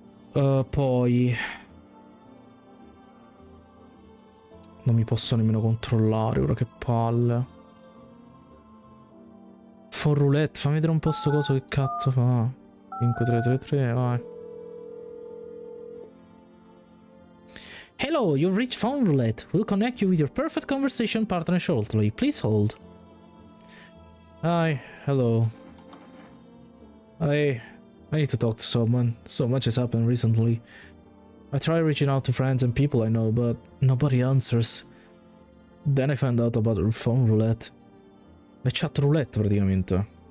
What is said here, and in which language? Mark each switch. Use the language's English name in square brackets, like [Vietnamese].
[Italian] Poi... non mi posso nemmeno controllare ora, che palle. Phone roulette, fammi vedere un po' sto coso che cazzo fa. 5333, vai. [English] Hello, you've reached phone roulette. We'll connect you with your perfect conversation partner shortly. Please hold. Hi, hello. I need to talk to someone. So much has happened recently. I tried reaching out to friends and people I know, but nobody answers. Then I found out about phone roulette. [Italian] È chat roulette praticamente.